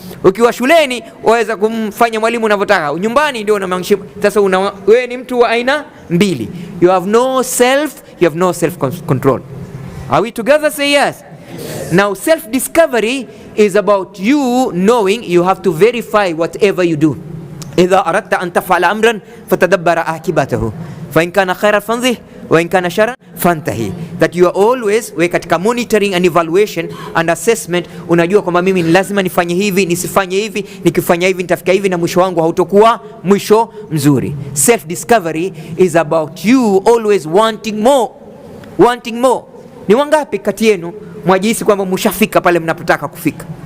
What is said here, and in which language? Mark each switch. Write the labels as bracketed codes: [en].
[sw] Ukiwa shuleni waweza kumfanya mwalimu unavyotaka. Nyumbani ndio unamaanisha. Sasa wewe ni mtu wa aina mbili. [en] You have no self control. Are we together? Say yes. Now self discovery is about you knowing you have to verify whatever you do. [ar] إذا أردت أن تفعل أمرا فتدبر عاقبته فإن كان خيرا فانظه وإن كان شرا فانتهي. [en] That you are always [sw] katika [en] monitoring and evaluation and assessment. [sw] Unajua kwamba mimi ni lazima nifanye hivi, nisifanye hivi, nikifanya hivi nitafika hivi na mwisho wangu hautokuwa mwisho mzuri. [en] Self discovery is about you always wanting more. Wanting more. [sw] Ni wangapi kati yenu mwajihisi kwamba mshafika pale mnapotaka kufika?